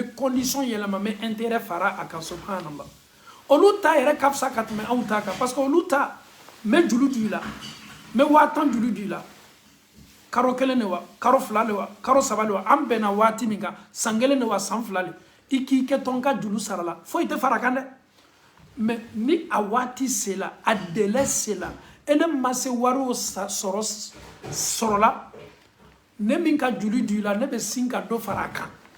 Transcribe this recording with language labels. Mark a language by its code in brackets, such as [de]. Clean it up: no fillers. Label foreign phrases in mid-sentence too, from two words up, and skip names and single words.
[bm] condition yɛlɛma me intérêt fara a kan subhanallah olu ta yɛrɛ ka fisa ka tɛmɛ anw ta kan [fr] parce que [bm] olu ta me julu jula me watan julu jula karo kelen ne wa karo fila le wa karo saba le wa an bɛnna waati min kan san kelen ne wa san fila le i k'i kɛ tɔn ka julu sara la foyi tɛ fara kan dɛ mais ni a waati sela a délai sela ele ma se wari o sɔrɔla ne min ka julu di la ne bɛ sin ka dɔ fara a kan